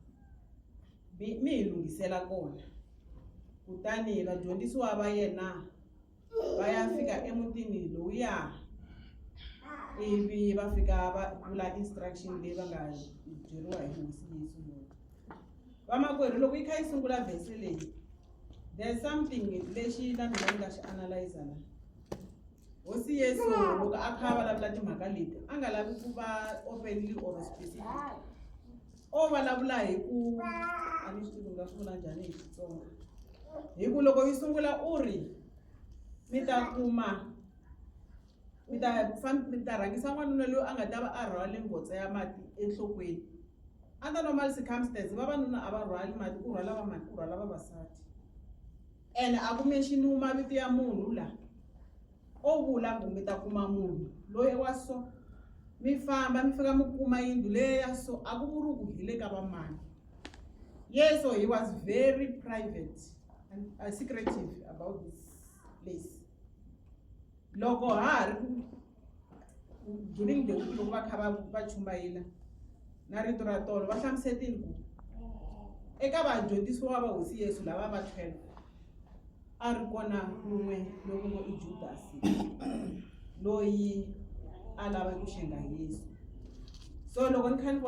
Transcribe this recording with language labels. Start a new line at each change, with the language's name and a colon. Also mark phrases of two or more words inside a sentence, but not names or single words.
Tsonga: mi hi lunghisela kona kutani vadyondzisiwa va yena va ya fika emutini lowuya ivi va fika va vula instruction leyi va nga byeriwa hi hosi Yesu vamakwerhu loko yi kha yi sungula vhesi leyi
English: there's something
Tsonga: lexi na mina ni nga xi analyze la hosi Yesu loko a kha vulavula timhaka leti a nga lavi ku va
English: openly or specific
Tsonga: o vulavula hi ku a ni swi tivi nga swi vula njhani hi Xitsonga hi ku loko yi sungula u ri mi ta kuma mi ta rhangisa n'wanuna loyi a nga ta va a rhwale ngotsa ya mati enhlokweni
English: under normal circumstances
Tsonga: vavanuna a va rhwali mati ku rhwala vavasati ene a ku menxiniwi mavito ya munhu la o vula ku mi ta kuma munhu loyi wa so mi famba mi fika mi kuma yindlu leyi ya so a ku vuri ku hi le ka vamani
English: yes, so he was very private and secretive about this place
Tsonga: loko ha ri
English: during the week
Tsonga: loko va kha va chumayela na rito ra tolo va hlamusetile ku eka vadyondzisiwa va hosi Yesu lava va 12 a ri kona un'we loko ngo i Judas loyi a lava ku xenga Yesu so loko ni kha ni